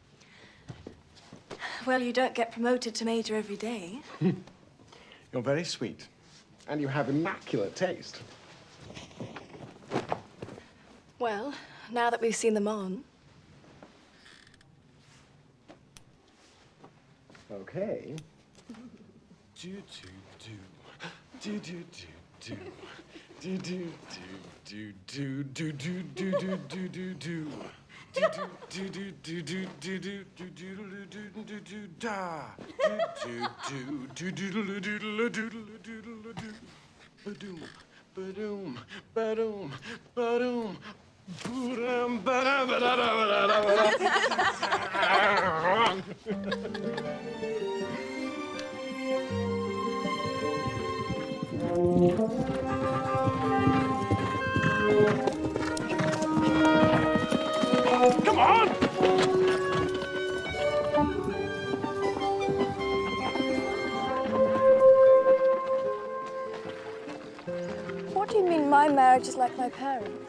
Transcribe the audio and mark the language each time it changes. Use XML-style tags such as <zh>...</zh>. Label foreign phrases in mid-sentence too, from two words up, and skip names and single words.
<en>Well, you don't get promoted to major every day. You're very sweet. And you have immaculate taste. Well, now that we've seen them on. Okay. Do do do do do do do do do do do do do do do do do. Do do do do do do do do do do do do da. Do do do do do do do do do. Ba-doom, ba-doom, ba-doom, ba-doom. Ba-dum, ba-dum, ba-da-da, Come on! What do you mean my marriage is like my parents?</en>